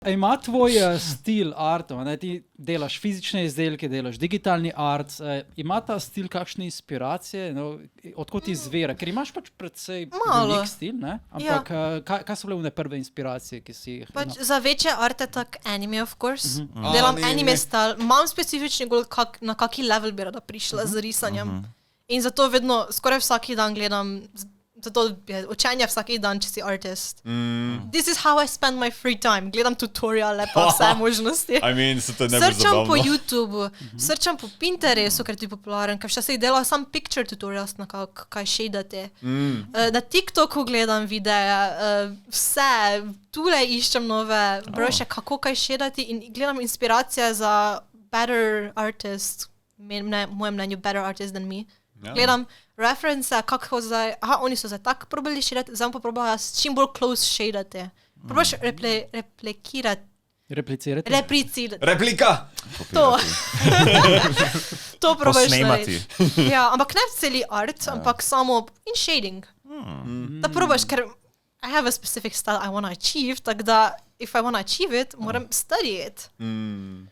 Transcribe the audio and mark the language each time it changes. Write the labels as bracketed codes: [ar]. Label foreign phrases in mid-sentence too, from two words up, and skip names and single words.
[sl] Ima tvoj stil artov, ne? Ti delaš fizične izdelke, delaš digitalni art, ima ta stil kakšne inspiracije, no? Odkot izvira? Ker imaš pač precej unik stil, ne? Ampak kaj so bile one prve inspiracije, ki si jih... Pač za večje arte tak anime, [en] of course. [sl] Delam [en] anime style. [sl] Imam specifični gol, na kaki level bi rada prišla z risanjem. In zato vedno, skoraj vsaki dan gledam... Zato je učenje vsaki dan, če si artist. [en] This is how I spend my free time. [sl] Gledam tutoriale, pa vse možnosti. [en] I mean, [sl] se to ne bo zabavno. Srčam po YouTubeu, srčam po Pinterestu, ker ti je popularen, ker včasih delam sam [en] picture tutorials, [sl] na kaj shadati. Na TikToku gledam videe, vse, tule iščem nove broše, kako kaj shadati in gledam inspiracije za [en] better artist, [sl] mojem mnenju [en] better artist than me. [sl] Gledam reference, kako zdaj, oni so zdaj tako probali shadati, zdaj pa probala čim bolj close shadati. Probaš replicirati. Replika! To. To probaš narediti. Ja, ampak ne celi art, ampak samo in shading. Da probaš, ker [en] I have a specific style I want to achieve, [sl] tako da [en] if I want to achieve it, moram study it.